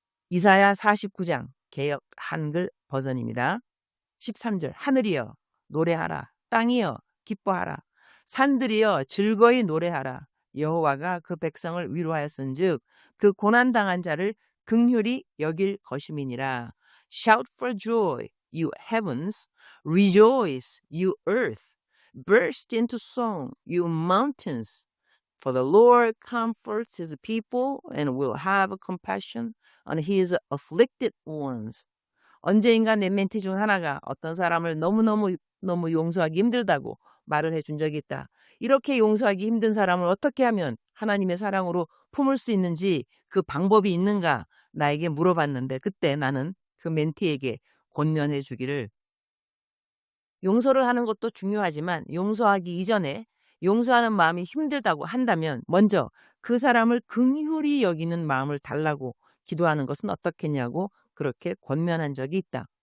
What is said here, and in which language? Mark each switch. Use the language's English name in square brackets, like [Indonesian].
[Korean] 이사야 49장 개역 한글 버전입니다. 13절 하늘이여 노래하라, 땅이여 기뻐하라, 산들이여 즐거이 노래하라. 여호와가 그 백성을 위로하였은즉 그 고난당한 자를 긍휼히 여길 것임이니라. [English] Shout for joy, you heavens, rejoice, you earth, burst into song, you mountains, For the Lord comforts his people and will have compassion on his afflicted ones. [Korean] 언제인가 내 멘티 중 하나가 어떤 사람을 너무 용서하기 힘들다고 말을 해준 적이 있다. 이렇게 용서하기 힘든 사람을 어떻게 하면 하나님의 사랑으로 품을 수 있는지 그 방법이 있는가 나에게 물어봤는데, 그때 나는 그 멘티에게 권면해 주기를, 용서를 하는 것도 중요하지만 용서하기 이전에 용서하는 마음이 힘들다고 한다면 먼저 그 사람을 긍휼히 여기는 마음을 달라고 기도하는 것은 어떻겠냐고 그렇게 권면한 적이 있다.